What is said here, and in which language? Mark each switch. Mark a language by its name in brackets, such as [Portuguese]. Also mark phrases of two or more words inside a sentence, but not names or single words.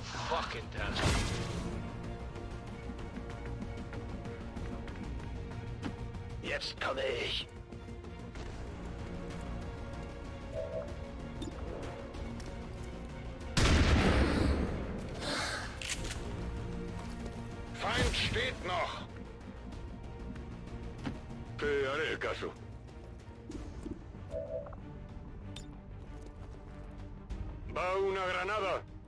[English] fucking task. [German] Jetzt komme ich. Feind steht noch. [Spanish] ¿Qué haré caso? Va una granada.